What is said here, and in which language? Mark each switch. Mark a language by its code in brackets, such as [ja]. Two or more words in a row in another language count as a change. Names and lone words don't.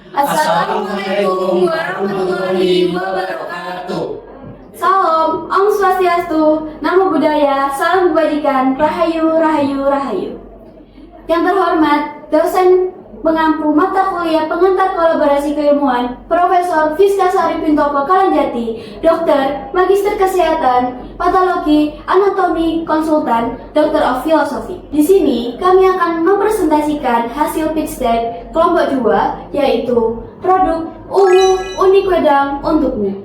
[ar] السلام عليكم ورحمة الله وبركاته. [id] Salam, Om Swastiastu, Namo Buddhaya, Salam Kebajikan, Rahayu, Rahayu, Rahayu. Yang terhormat, dosen pengampu mata kuliah pengantar kolaborasi keilmuan, Profesor Fiskasari Pintoko Kalanjati, Dokter, Magister Kesehatan, Patologi, Anatomi, Konsultan, Dokter [en] of Philosophy. [id] Di sini kami akan mempresentasikan hasil pitch deck kelompok 2, yaitu produk unik wedang untukmu.